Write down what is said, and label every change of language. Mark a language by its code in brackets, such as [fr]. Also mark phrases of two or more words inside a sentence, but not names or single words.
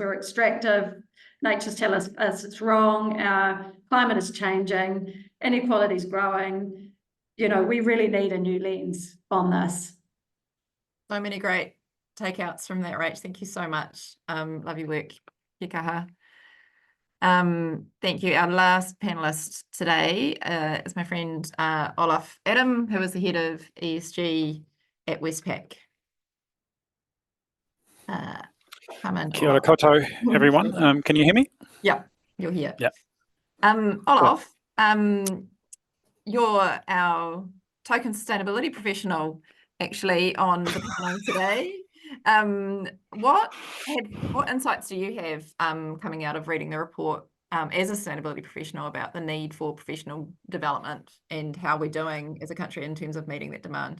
[en] We're extractive. Nature's telling us it's wrong. Our climate is changing. Inequality is growing. You know, we really need a new lens on this. So many great takeouts from that, Rach. Thank you so much. Love your work. [mi] Kia kaha. [en] Thank you. Our last panelist today is my friend Olaf Adam, who is the head of ESG at Westpac. Come in. [mi] Kia ora koutou, [en] everyone. Can you hear me? Yeah, you're here. Yeah. Olaf, you're our token sustainability professional actually on the panel today. What insights do you have coming out of reading the report as a sustainability professional about the need for professional development and how we're doing as a country in terms of meeting that demand?